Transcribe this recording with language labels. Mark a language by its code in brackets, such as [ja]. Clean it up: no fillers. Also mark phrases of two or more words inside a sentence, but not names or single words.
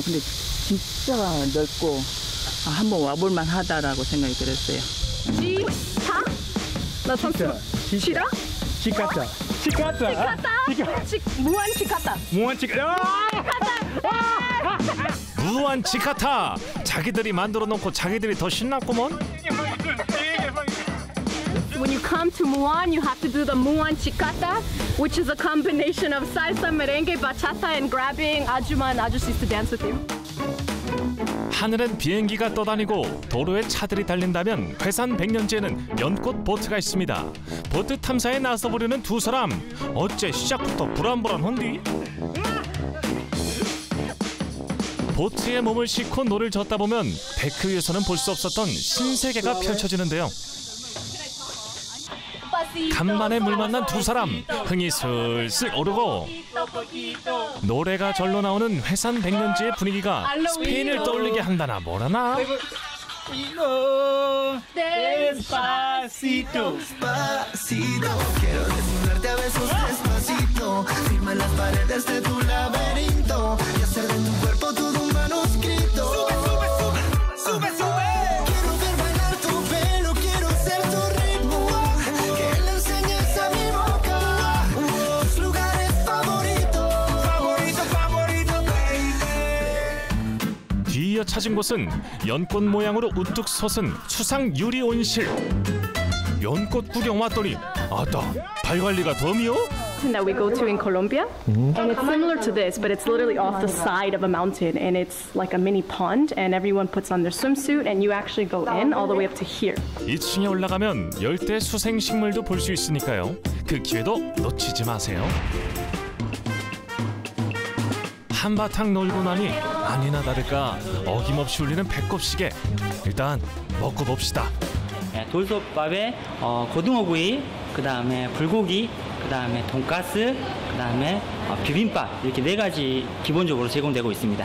[ko] 근데 진짜 넓고 한번 와볼만 하다라고 생각이 들었어요. 지카? 나 참수. 지라? Chicata. 무안 지카타. 무한 지카타! 자기들이 만들어 놓고 자기들이 더 신났구먼? [en] When you come to Muan, you have to do the Muan Chicata, which is a combination of salsa, merengue, bachata, and grabbing ajuman and ajusis to dance with you. [ko] 하늘엔 비행기가 떠다니고 도로에 차들이 달린다면 회산 백년지에는 연꽃 보트가 있습니다. 보트 탐사에 나서보려는 두 사람. 어째 시작부터 불안불안한디? 보트에 몸을 싣고 노를 젓다 보면 데크 위에서는 볼 수 없었던 신세계가 펼쳐지는데요. 간만에 물 만난 두 사람 흥이 슬슬 오르고 노래가 절로 나오는 회산 백년지의 분위기가 스페인을 떠올리게 한다나 뭐라나. [es] Despacito, despacito, quiero desnudarte a besos despacito, firma las paredes de tu laberinto y hacer de tu cuerpo todo un manuscrito. Sube, sube, sube. Quiero ver bailar tu pelo, quiero ser tu ritmo, que le enseñes a mi boca tus lugares favoritos, favorito, favorito, baby. [ko] 뒤이어 찾은 곳은 연꽃 모양으로 우뚝 솟은 수상 유리 온실. 연꽃 구경 왔더니 아따 발 관리가 덤이요? [en] That we go to in Colombia, and it's similar to this, but it's literally off the side of a mountain, and it's like a mini pond, and everyone puts on their swimsuit, and you actually go in all the way up to here. [ko] 2층에 올라가면 열대 수생 식물도 볼 수 있으니까요. 그 기회도 놓치지 마세요. 한바탕 놀고 나니 아니나 다를까 어김없이 울리는 배꼽시계. 일단 먹고 봅시다. 돌솥밥에 고등어구이, 그 다음에 불고기, 그 다음에 돈가스, 그 다음에 비빔밥 이렇게 4가지 기본적으로 제공되고 있습니다.